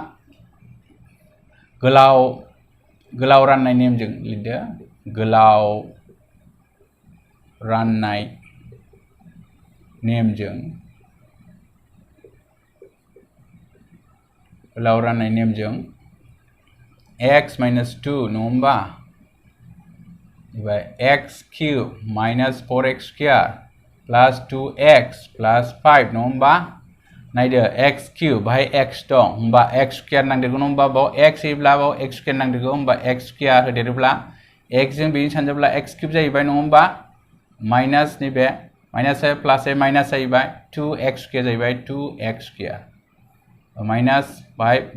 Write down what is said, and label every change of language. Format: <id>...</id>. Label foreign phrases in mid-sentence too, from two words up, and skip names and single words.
<brx>गोलाव राननाय नेमजों लिरदो गोलाव राननाय नेमजों</brx> <en>x minus 2</en> <brx>नङा होमबा</brx> <en>x cube minus 4x square plus 2x plus 5</en> <brx>नङा होमबा नायदो</brx> <en>x cube</en> <brx>बाहाय x दं होमबा</brx> <en>x square</en> <brx>नांदेरगौ नङा होमबा बाव x होयोब्ला बाव</brx> <en>x square</en> <brx>नांदेरगौ होमबा</brx> <en>x square</en> <brx>होदेरोब्ला x जों बेजों सानजाब्ला</brx> <en>x cube</en> <brx>जाहैबाय नङा होमबा माइनास नैबे माइनास प्लास माइनास जाहैबाय</brx> <en>2x square</en> <brx>जाहैबाय</brx> <en>2x square minus</en> <brx>बाहाय माइनास दं</brx>